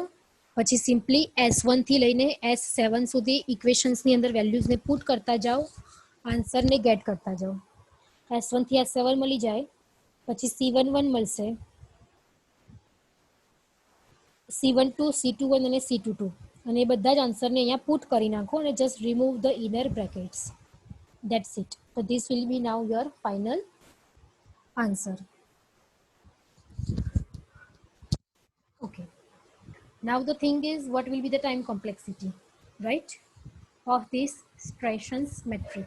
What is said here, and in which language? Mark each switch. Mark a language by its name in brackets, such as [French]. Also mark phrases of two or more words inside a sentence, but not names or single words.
[Gujarati] પછી સિમ્પલી S1 થી લઈને S7 સુધી ઇક્વેશન્સની અંદર વેલ્યુઝને પુટ કરતા જાઓ, આન્સરને ગેટ કરતા જાઓ. S1 થી S7 મળી જાય પછી C11 મળશે, C12, C21 અને C22 અને એ બધા જ આન્સરને અહીંયા પુટ કરી નાખો અને [English] just remove the inner brackets. That's it. So this will be now your final answer. Okay. Now the thing is, what will be the time complexity, right, of this Streisand's matrix?